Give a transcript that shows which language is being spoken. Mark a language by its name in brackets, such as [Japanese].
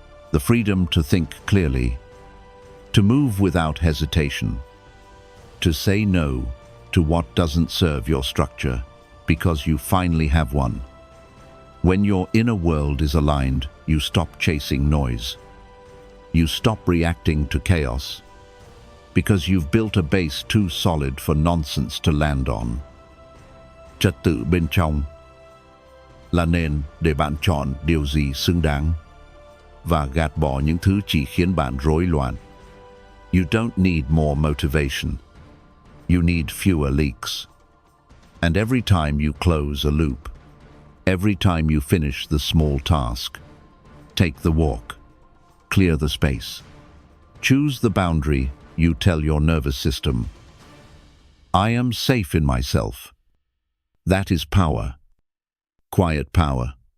[English] The freedom to think clearly, to move without hesitation, to say no to what doesn't serve your structure, because you finally have one. When your inner world is aligned, you stop chasing noise. You stop reacting to chaos, because you've built a base too solid for nonsense to land on. [Vietnamese] Trật tự bên trong là nền để bạn chọn điều gì xứng đáng và gạt bỏ những thứ chỉ khiến bạn rối loạn. [English] You don't need more motivation. You need fewer leaks. And every time you close a loop, every time you finish the small task, take the walk, clear the space, choose the boundary, you tell your nervous system, I am safe in myself. That is power. Quiet power.